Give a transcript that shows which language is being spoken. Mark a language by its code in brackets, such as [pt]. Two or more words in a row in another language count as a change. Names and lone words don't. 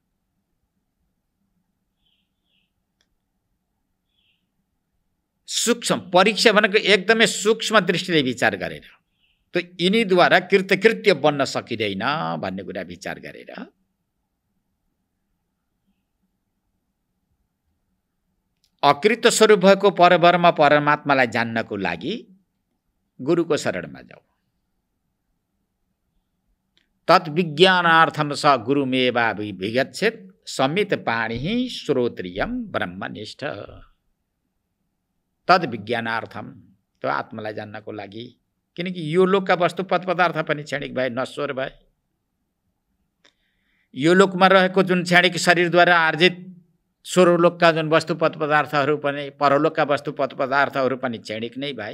[ne] सूक्ष्म परीक्षा भनेको एकदमै सूक्ष्म दृष्टिले विचार गरेर, त यिनीद्वारा कृतकृत्य बन्न सकिँदैन भन्ने कुरा विचार गरेर अकृत स्वरूप भएको परब्रह्म परमात्मालाई जान्नको लागि गुरुको शरणमा जाऊ। [sa] तद्विज्ञानार्थम स गुरुमेवाभिगच्छेत् समित पाणिः श्रोत्रियम ब्रह्मनिष्ठ। तद्विज्ञानार्थम, [ne] त्यो आत्मालाई जान्नको लागि, किनकि यो लोकका वस्तु पदार्थ पनि क्षणिक भए, नश्वर भए। यो लोकमा रहेको जुन क्षणिक शरीरद्वारा आर्जित स्वर्गलोकका जुन वस्तु पदार्थहरू पनि, परलोकका वस्तु पदार्थहरू पनि क्षणिक नै भए।